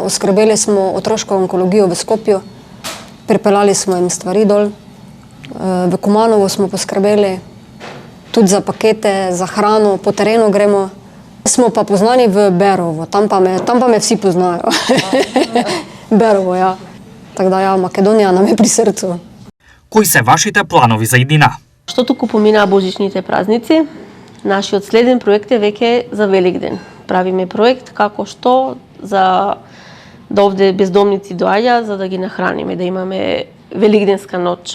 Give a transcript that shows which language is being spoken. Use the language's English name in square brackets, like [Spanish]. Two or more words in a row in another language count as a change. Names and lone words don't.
[Slovenian] Oskrbeli smo otroško onkologijo v Skopju, pripeljali smo jim stvari dol. V Kumanovo smo poskrbeli tudi za pakete, za hrano, po terenu gremo. Smo pa poznani v Berovo, tam pa me vsi poznajo. Berovo, ja. Tako da ja, Makedonija nam je pri srcu. [Macedonian] Кои се вашите планови за иднина? Што туку поминаа божичните празници, нашиот следен проект е веќе за Великден. Правиме проект како што да овде бездомници доаѓа за да ги нахраниме, да имаме Великденска ноќ.